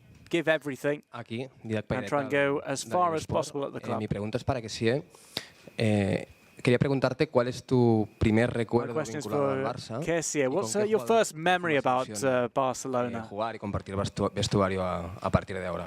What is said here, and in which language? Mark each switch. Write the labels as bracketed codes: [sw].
[en] Give everything and try and go as far as possible at the club. [es] Mi pregunta es para Kessie. Quería preguntarte cuál es tu primer recuerdo vinculado al Barça. [en] Kessie, what's your first memory about Barcelona? [es] Jugar y compartir vestuario a partir de ahora.